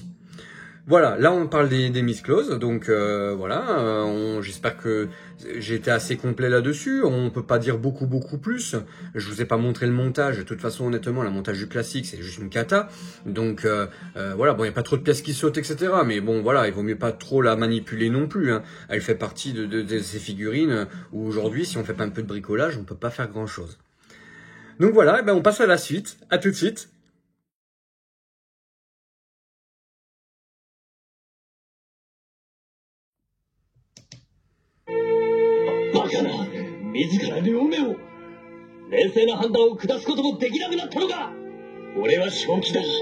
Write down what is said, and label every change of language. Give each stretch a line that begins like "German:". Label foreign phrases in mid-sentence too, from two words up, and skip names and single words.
French: Voilà, là on parle des Miss Close, donc voilà, j'espère que j'ai été assez complet là-dessus, on peut pas dire beaucoup plus, je vous ai pas montré le montage, de toute façon honnêtement, le montage du classique c'est juste une cata, donc voilà, bon il n'y a pas trop de pièces qui sautent, etc., mais bon voilà, il vaut mieux pas trop la manipuler non plus, hein. Elle fait partie de ces figurines où aujourd'hui, si on fait pas un peu de bricolage, on peut pas faire grand-chose. Donc voilà, on passe à la suite, à tout de suite.
Japanese: バカな、自ら両目を。冷静な判断を下すこともできなくなったのか。俺は正気だ。